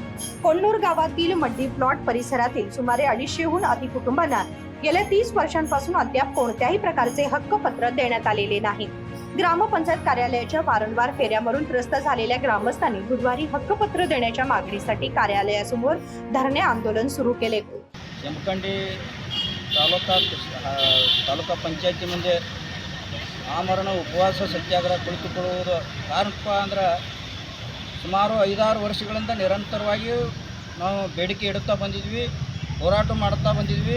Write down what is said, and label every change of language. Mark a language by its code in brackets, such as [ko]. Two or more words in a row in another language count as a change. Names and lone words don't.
[mr] कोण्णूर गावातील मड्डी प्लॉट परिसरातील सुमारे 250हून अधिक कुटुंबांना गेल्या 30 वर्षांपासून अद्याप कोणत्याही प्रकारचे हक्कपत्र देण्यात आलेले नाही। ग्रामपंचायत कार्यालयाच्या वारंवार फेऱ्यावरून त्रस्त झालेल्या ग्रामस्थांनी बुधवारी हक्कपत्र देण्याच्या मागणीसाठी कार्यालयासमोर धरणे आंदोलन सुरू केले। [kn] जमखंडी ತಾಲೂಕಾ ಪಂಚಾಯತಿ ಮುಂದೆ ಆಮರಣ ಉಪವಾಸ ಸತ್ಯಾಗ್ರಹ ಕುಳಿತುಕೊಳ್ಳುವುದು ಕಾರಣಪ್ಪ ಅಂದ್ರೆ ಸುಮಾರು 5-6 ವರ್ಷಗಳಿಂದ ನಿರಂತರವಾಗಿ ನಾವು ಬೇಡಿಕೆ ಇಡುತ್ತಾ ಬಂದಿದ್ವಿ, ಹೋರಾಟ ಮಾಡ್ತಾ ಬಂದಿದ್ವಿ।